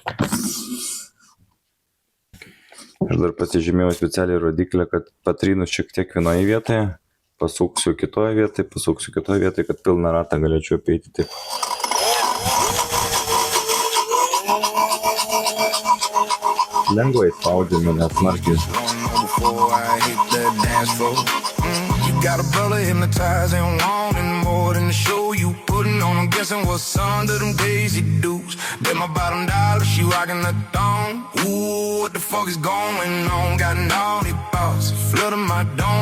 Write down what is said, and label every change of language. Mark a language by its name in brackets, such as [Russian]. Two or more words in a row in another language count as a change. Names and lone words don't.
[Lithuanian] Aš dar pasižymėjau specialiai rodiklę, kad patrinus šiek tiek vienoje vietoje, pasuksiu kitoje vietoje, kad pilną ratą galėčiau apeiti taip. Lengvai spaudžiame, net smarkiai. [English] Got a brother hypnotized and wanting more than the show you putting on. I'm guessing what's under them Daisy Dukes. Bet my bottom dollar, she rocking the thong. Ooh, what the fuck is going on? Got naughty thoughts flooding my dome.